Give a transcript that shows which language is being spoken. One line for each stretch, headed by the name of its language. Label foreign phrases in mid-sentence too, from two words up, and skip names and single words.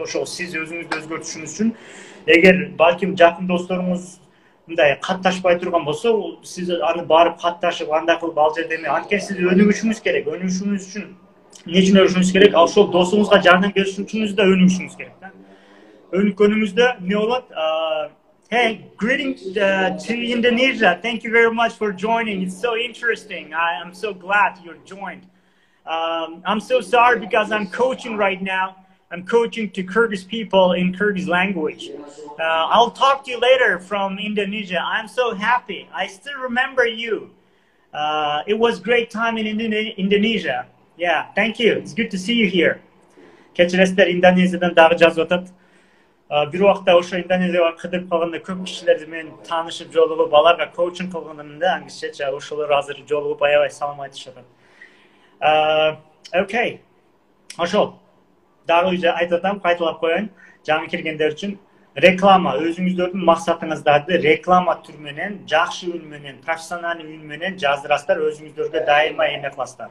Kyrgyz: Ошол сиз өзүңүздү өзгөртүшүңүз үчүн, эгер балким жакын досторуңуз мындай катташпай турган болсо, сиз аны барып катташып, андай кылып ал жерде эме, анткени сиз өнүгүшүңүз керек. Өнүгүшүңүз үчүн эмне үчүн өнүгүшүңүз керек? Ошол досуңузга жардам беришиңиз да өнүгүшүңүз керек да. Өнүккөнүңүздө эмне болот?
English: Hey, greetings to Indonesia. Thank you very much for joining. It's so interesting. I'm so glad you're joined. I'm so sorry because I'm coaching right now. I'm coaching to Kyrgyz people in Kyrgyz language. I'll talk to you later from Indonesia. I'm so happy. I still remember you. It was great time in Indonesia. Yeah, thank you. It's good to see you here.
Kyrgyz: Кечиресиздер Индонезиядан дагы жазып атат. Bir убакта ошо Индонезияга кыдырып калганда көп кишилер менен таанышып жолугуп, аларга коучинг кылгандымда, аңгичечи ошолор азыр жолугуп аябай салам айтышат. Окей. Ошол. Дагы уже айтып атам, кайталап коеюн. Жаңы келгендер үчүн реклама, өзүңүздөрдүн максатыңыздарды реклама түрү менен, жакшы үн менен, профессионалдуу үн менен жаздырасыздар, өзүңүздөргө дайыма эме кыласыздар.